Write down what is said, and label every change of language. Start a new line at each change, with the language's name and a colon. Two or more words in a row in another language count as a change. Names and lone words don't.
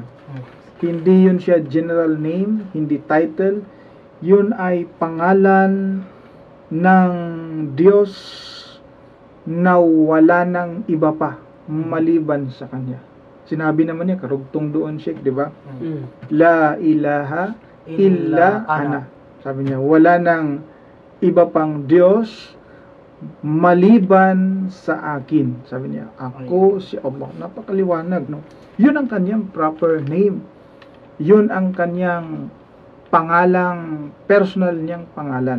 Filipino: Hindi yun siya
English: general name,
Filipino: hindi title. Yun ay pangalan ng Diyos na wala nang iba pa maliban sa Kanya. Sinabi naman niya, karugtong doon, Sheikh, di ba?
Arabic: La ilaha illa ana.
Filipino: Sabi niya, wala nang iba pang Diyos maliban sa akin. Sabi niya, ako si Allah. Napakaliwanag, no? Yun ang kanyang
English: proper name.
Filipino: Yun ang kanyang pangalang, personal niyang pangalan.